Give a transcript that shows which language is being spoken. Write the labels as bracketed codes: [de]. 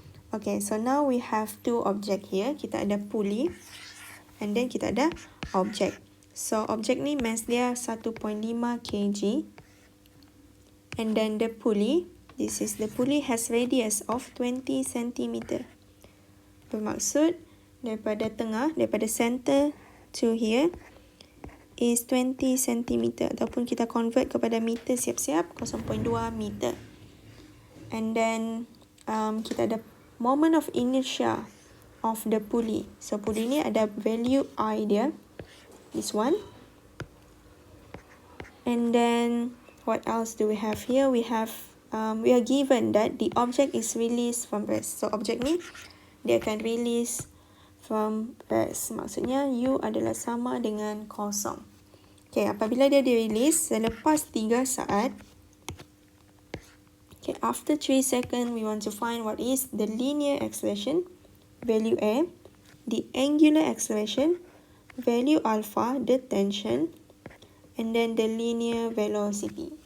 [en] Okay, so now we have two object here. [ms] Kita ada [en] pulley and then [ms] kita ada [en] object. So object ni mass dia 1.5 kg. And then the pulley, this is the pulley, has radius of 20 cm. [ms] Bermaksud daripada tengah, daripada [en] center to here is 20 cm [ms] ataupun kita convert kepada meter siap-siap 0.2 meter. [en] And then [ms] kita ada [en] moment of inertia of the pulley. So pulley ni ada value I dia, this one. And then what else do we have here? We are given that the object is released from rest. So object [ms] ni dia akan [en] release from rest. [ms] Maksudnya U adalah sama dengan kosong. Okay, apabila dia di-release selepas 3 saat. [en] Okay, after 3 seconds, we want to find what is the linear acceleration, value A, the angular acceleration, value alpha, the tension, and then the linear velocity.